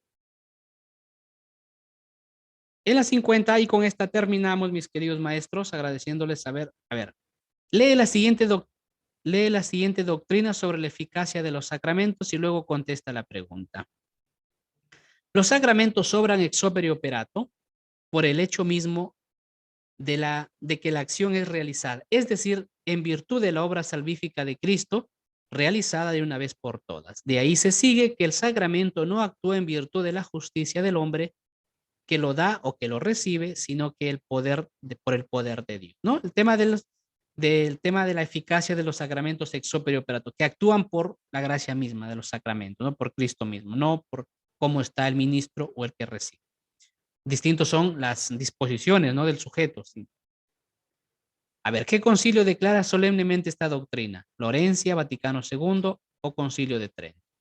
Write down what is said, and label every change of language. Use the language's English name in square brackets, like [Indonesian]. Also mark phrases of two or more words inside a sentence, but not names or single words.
[Spanish] En la 50, y con esta terminamos, mis queridos maestros, agradeciéndoles a ver, lee la siguiente, lee la siguiente doctrina sobre la eficacia de los sacramentos y luego contesta la pregunta. Los sacramentos obran [Latin] ex opere operato [Spanish] por el hecho mismo de que la acción es realizada, es decir, en virtud de la obra salvífica de Cristo, realizada de una vez por todas. De ahí se sigue que el sacramento no actúa en virtud de la justicia del hombre que lo da o que lo recibe, sino que por el poder de Dios, ¿no? El tema del tema de la eficacia de los sacramentos [Latin] ex opere operato, [Spanish] que actúan por la gracia misma de los sacramentos, ¿no? Por Cristo mismo, no por cómo está el ministro o el que recibe. Distintos son las disposiciones, ¿no? Del sujeto, ¿sí? A ver, ¿qué concilio declara solemnemente esta doctrina? ¿Florencia, Vaticano II o Concilio de Trento?